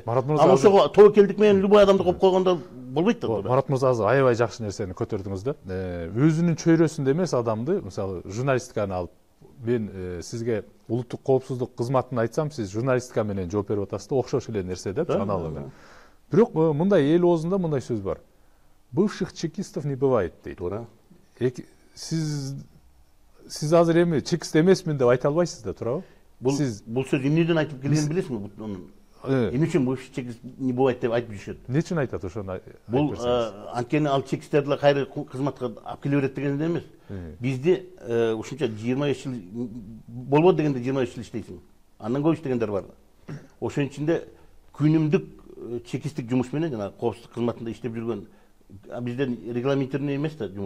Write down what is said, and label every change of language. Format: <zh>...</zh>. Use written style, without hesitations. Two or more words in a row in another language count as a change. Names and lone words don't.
<ky>Аны ошого тобокелдик менен любой адамды коюп койгондо болбойт да. Марат мырза азыр аябай жакшы нерсени көтөрдүңүз да. Өзүнүн чөйрөсүндө эмес адамды, мисалы, журналистиканы алып, мен сизге улуттук коопсуздук кызматын айтсам, сиз журналистика менен жооп берип атасыз да, окшош эле нерсе деп аналогы. Бирок мындай эл оозунда мындай сөз бар.</ky> <ru>Бывших чекистов не бывает дейт.</ru> <ky>Сиз азыр эми чекист эмесмин деп айта албайсыз да, туурабы? Бул сөз эмнеден айтып келгенин билесизби? Эмне үчүн бул чекис</ky> <ru>не бывает</ru> <ky>деп айтып жүрүшөт. Эмне үчүн айтат ошону? Бул анткени ал чекистерди кайра кызматка алып келе берет деген эмес. Бизде ушунча 25 жыл болбойт дегенде 25 жыл иштейсиң. Андан көп иштегендер бар. Ошонун ичинде күнүмдүк чекистик жумуш менен жана коопсуздук кызматында иштеп жүргөн бизде регламентированный эмес да жумуш.</ky>